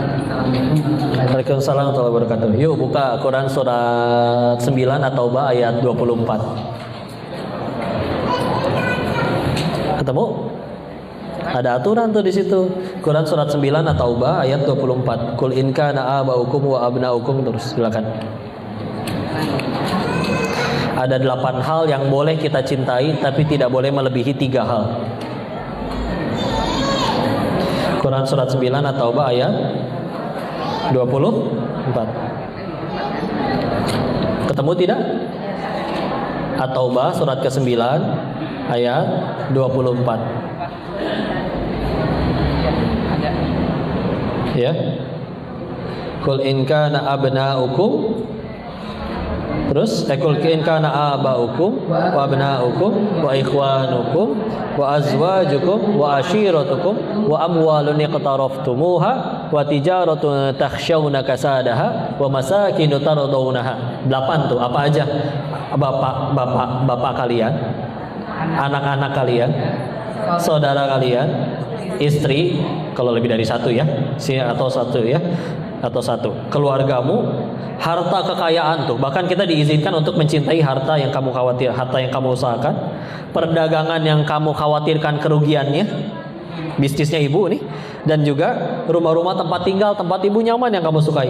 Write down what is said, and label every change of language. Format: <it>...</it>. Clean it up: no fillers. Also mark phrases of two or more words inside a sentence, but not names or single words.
<ar>وعليكم السلام ورحمة الله وبركاته.</ar> <id>Yuk buka Quran surat 9 At-Taubah ayat 24. Ketemu? Ada aturan tuh di situ. Quran surat 9 At-Taubah ayat 24.</id> <ar>قل إن كان آباؤكم وأبناؤكم,</ar> <id>terus silakan. Ada 8 hal yang boleh kita cintai tapi tidak boleh melebihi 3 hal. Quran surat 9 At-Taubah ayat 24. Ketemu tidak? At-Taubah surat ke-9 ayat 24. Ya.</id> <ar>قل إن كان أبناؤكم, terus قل إن كان آباؤكم وأبناؤكم وإخوانكم وأزواجكم وعشيرتكم وأموال اقترفتموها وتجارة تخشون كسادها ومساكن ترضونها.</ar> <id>8 tuh, apa aja? Bapak kalian, anak-anak kalian, saudara kalian, istri, kalau lebih dari satu ya, atau satu, keluargamu, harta kekayaan tuh. Bahkan kita diizinkan untuk mencintai harta yang kamu khawatir, harta yang kamu usahakan, perdagangan yang kamu khawatirkan kerugiannya, bisnisnya ibu nih, dan juga rumah-rumah tempat tinggal, tempat ibu nyaman yang kamu sukai.</id>